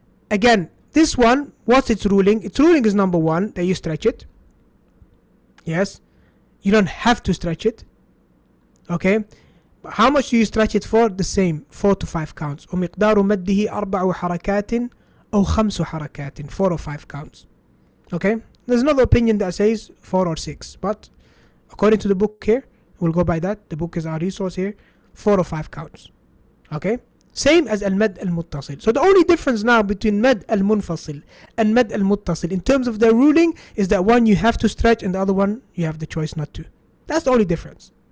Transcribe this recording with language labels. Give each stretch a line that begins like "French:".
English: Again, this one, what's its ruling? Its ruling is number 1, that you stretch it. Yes, you don't have to stretch it. Okay, but how much do you stretch it for? The same, 4 to 5 counts.
Arabic: ومقدار مده 4 حركات أو 5 حركات,
English: 4 or 5 counts. Okay, there's another opinion that says 4 or 6, but according to the book here, we'll go by that. The book is our resource here. 4 or 5 counts. Okay, same as al-mad al-muttasil. So the only difference now between mad al-munfasil and mad al-muttasil in terms of their ruling is that one you have to stretch and the other one you have the choice not to. That's the only difference.